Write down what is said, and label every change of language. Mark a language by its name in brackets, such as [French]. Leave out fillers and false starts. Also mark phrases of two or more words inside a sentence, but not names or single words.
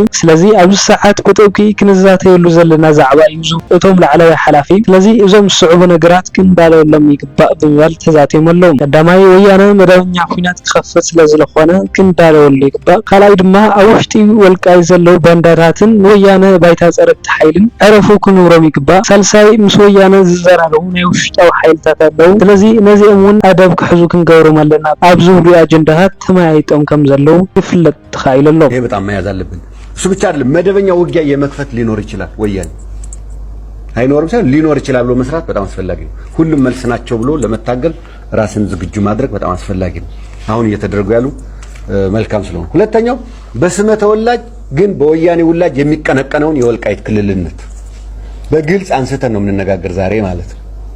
[Tigrinya] ስለዚ ኣብዚ ሰዓት ቁጥብኪ ክንዛተየሉ ዘለና ዛዕባ እዩ እቶም ላዕለዋይ ሓላፊ ስለዚ እዞም ዝስዕቡ ነገራት ክንዳለወሎም ይግባእ ብምባል ተዛትዮም ኣለዉ ቀዳማይ ወያነ መደበኛ ኩናት ክኸፍት ስለዝኾነ ክንዳለወሉ ይግባእ ካልኣይ ድማ ኣብ ውሽጢ ወልቃይ ዘለው ባንዳታትን ወያነ ባይታ ፀረብቲ ሓይልን ዕረፉ ክንብሮም ይግባእ ሳልሳይ ምስ ወያነ ዝዘራረቡ ናይ ውሽጣዊ ሓይልታት ኣለው ስለዚ ነዚኦም እውን ኣደብ ክሕዙ ክንገብሮም ኣለና ኣብ ዝብሉ አጀንዳታት ተማያይጦም ከም ዘለው ይፍለጥ ተኻኢሉ ኣሎ [Amharic] ይሄ በጣም መያዝ አለብን እሱ ብቻ አይደለም መደበኛ ውጊያ የመክፈት ሊኖር ይችላል ወያኔ አይኖርም ሳይሆን ሊኖር ይችላል ብሎ መስራት በጣም አስፈላጊ ነው ሁሉም መልስ ናቸው ብሎ ለመታገል ራስን ዝግጁ ማድረግ በጣም አስፈላጊ ነው አሁን እየተደረጉ ያሉ መልካም ስለሆነ ሁለተኛው በስመ ተወላጅ ግን በወያኔ ውላጅ የሚቀነቀነውን የወልቃይት ክልልነት በግልጽ አንስተን ነው የምንነጋገር ዛሬ ማለት ነው